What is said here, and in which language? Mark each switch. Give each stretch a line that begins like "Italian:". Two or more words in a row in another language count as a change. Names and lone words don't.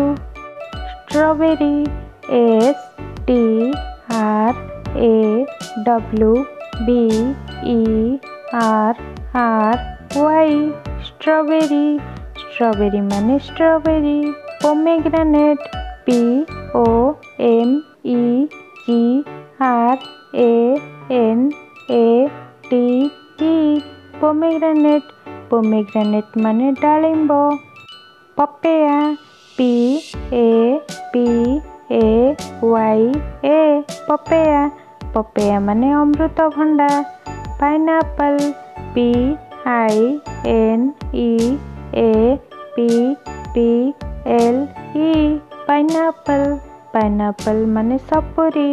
English: स्ट्रॉबेरी STRAWBERRY strawberry strawberry
Odia: ମାନେ ଷ୍ଟ୍ରବେରି।
English: पोमेग्रेनेट POMEGRANATE pomegranate pomegranate
Odia: ମାନେ ଡାଳିମ୍ବ।
English: पपेया PAPAYA papaya papaya
Odia: ମାନେ ଅମୃତଭଣ୍ଡା।
English: पाइनएप्पल PINEAPPLE pineapple pineapple
Odia: ମାନେ ସପୁରୀ।